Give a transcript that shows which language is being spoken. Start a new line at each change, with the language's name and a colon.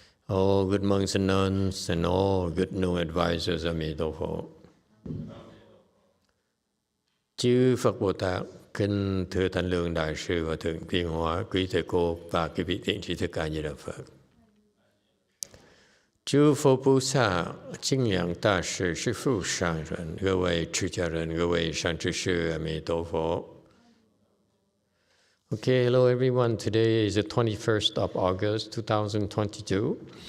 English: all good monks and nuns, and all good no advisors, Emitofuo.
Vietnamese: Chư Phật Bồ Tát, kính thưa Thánh Lương Đại Sư và Thượng Viên Hóa, quý thầy cô và quý vị thiện tri thức A Di Đà Phật. Chư Phật Bồ Tát, Chính Nhãn Đại Sư, Sư Phụ Sang人,
Chinese: 各位出家人，各位善知识，阿弥陀佛。
English: Okay, hello everyone. Today is the 21st of August, 2022.